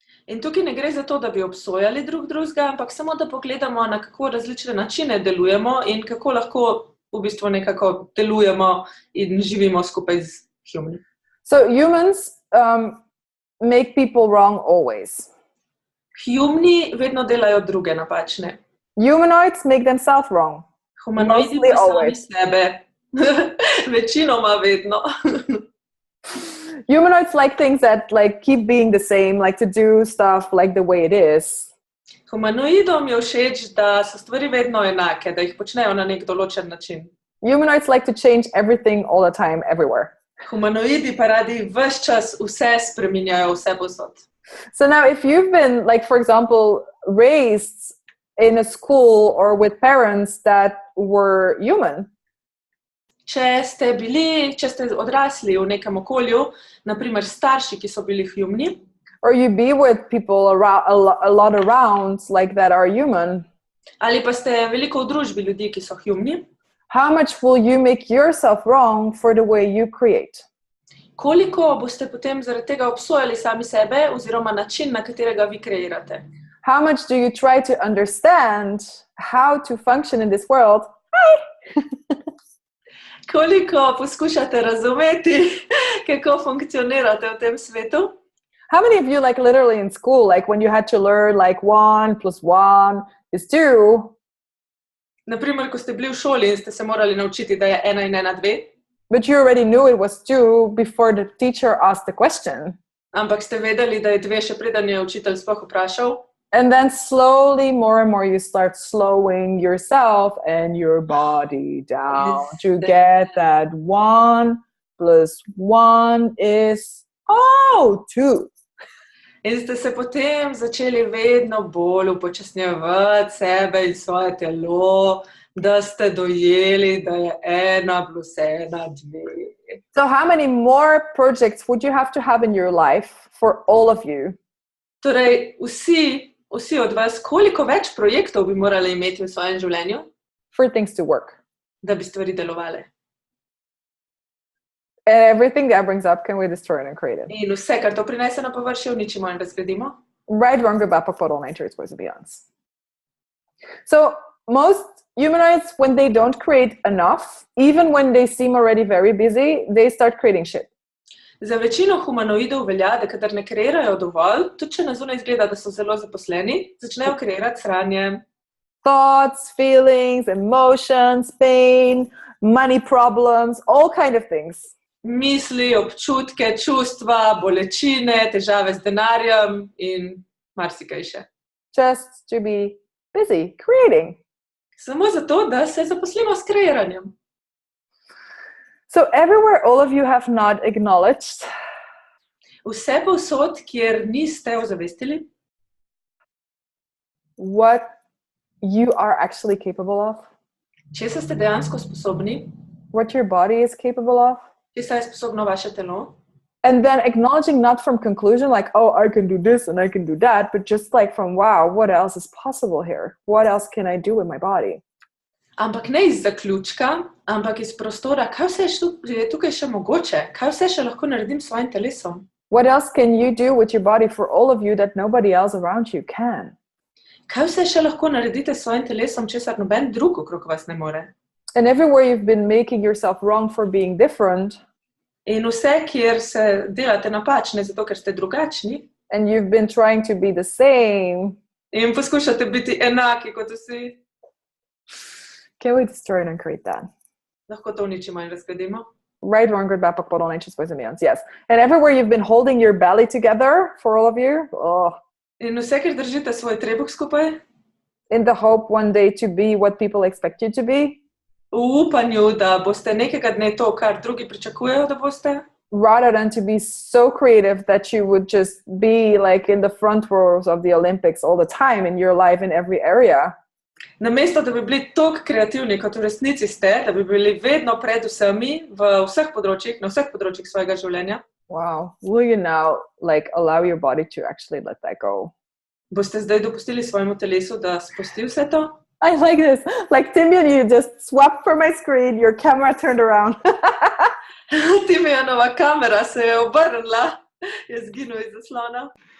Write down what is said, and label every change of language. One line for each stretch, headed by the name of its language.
Slovenian: In tukaj ne gre za to, da bi obsojali drugega, ampak samo da pogledamo, na kako različne načine delujemo in kako lahko v bistvu nekako delujemo in živimo skupaj z humani.
English: So humans make people wrong always.
Slovenian: Humni vedno delajo druge napačne.
English: Humanoids make themselves wrong.
Slovenian: Humanoidi pa sami sebe. Večinoma vedno.
English: Humanoids like things that like keep being the same, like to do stuff like the way it is.
Slovenian: Humanoidom je všeč, da so stvari vedno enake, da jih počnejo na nek določen način.
English: Humanoids like to change everything all the time, everywhere.
Slovenian: Humanoidi pa radi ves čas vse spreminjajo, vse posod.
English: So now if you've been, like, for example, raised in a school or with parents that were human,
Slovenian: če ste odrasli v nekem okolju, naprimer starši, ki so bili humni,
English: or you be with people around, a lot around like that are human,
Slovenian: ali pa ste veliko v družbi ljudi, ki so humni,
English: how much will you make yourself wrong for the way you create?
Slovenian: Koliko boste potem zaradi tega obsojali sami sebe oziroma način, na katerega vi kreirate?
English: How much do you try to understand how to function in this world?
Slovenian: Koliko poskušate razumeti, kako funkcionirate v tem svetu?
English: How many of you, like literally in school, like when you had to learn like 1 + 1 = 2?
Slovenian: Naprimer, ko ste bili v šoli in ste se morali naučiti, da je 1 in 1 2.
English: But you already knew it was 2 before the teacher asked the question.
Slovenian: Ampak ste vedeli, da je 2 še preden je učitelj sploh vprašal.
English: And then slowly, more and more, you start slowing yourself and your body down to get that 1 + 1 = 2.
Slovenian: In ste se potem začeli vedno bolj upočasnjevati sebe in svoje telo, da ste dojeli, da je 1 + 1 2.
English: So how many more projects would you have to have in your life for all of you?
Slovenian: Torej, vsi od vas, koliko več projektov bi morali imeti v svojem življenju,
English: For things to work?
Slovenian: da bi stvari delovale?
English: And everything that brings up, can we destroy it and create it?
Slovenian: In vse, kar to prinese na površje, uničimo in razgradimo.
English: Right, wrong, good, bad, pokoro, nature is supposed to be ons. So most humanoids, when they don't create enough, even when they seem already very busy, they start creating shit.
Slovenian: Za večino humanoidov velja, da kadar ne kreirajo dovolj, tudi če na zunaj izgleda, da so zelo zaposleni, začnejo kreirati sranje.
English: Thoughts, feelings, emotions, pain, money problems, all kind of things.
Slovenian: Misli, občutke, čustva, bolečine, težave z denarjem in marsikaj še.
English: Just to be busy creating.
Slovenian: Samo zato, da se zaposlimo s kreiranjem.
English: So everywhere all of you have not acknowledged
Slovenian: Vse povsod, kjer niste ozavestili,
English: what you are actually capable of,
Slovenian: česa ste dejansko sposobni,
English: what your body is capable of,
Slovenian: česa je sposobno vaše telo,
English: and then acknowledging not from conclusion like, oh, I can do this and I can do that, but just like from, wow, what else is possible here? What else can I do with my body?
Slovenian: ampak ne iz zaključka, ampak iz prostora, kaj vse je tukaj še mogoče, kaj vse še lahko naredim s svojim telesom.
English: What else can you do with your body for all of you that nobody else around you can?
Slovenian: Kaj vse še lahko naredite s svojim telesom, česar noben drug okrog vas ne more.
English: And everywhere you've been making yourself wrong for being different,
Slovenian: In vse, kjer se delate napačne, zato ker ste drugačni,
English: and you've been trying to be the same,
Slovenian: in poskušate biti enaki kot vsi,
English: can we destroy it and create that?
Slovenian: lahko to uničimo in razgradimo.
English: Right, wrong, good, bad, pokoro, nature, boys and beyonds. Yes. And everywhere you've been holding your belly together for all of you,
Slovenian: In vse, kjer držite svoj trebuh skupaj,
English: in the hope one day to be what people expect you to be,
Slovenian: v upanju, da boste nekega dne to, kar drugi pričakujejo, da boste,
English: rather than to be so creative that you would just be like in the front rows of the Olympics all the time in your life in every area.
Slovenian: namesto da bi bili toliko kreativni, kot v resnici ste, da bi bili vedno pred vsemi v vseh področjih, na vseh področjih svojega življenja,
English: Wow. Will you now like allow your body to actually let that go?
Slovenian: boste zdaj dopustili svojemu telesu, da spusti vse to.
English: I like this. Like Timian, you just swapped for my screen, your camera turned around.
Slovenian: Timianova kamera se je obrnila, je zginil iz zaslona.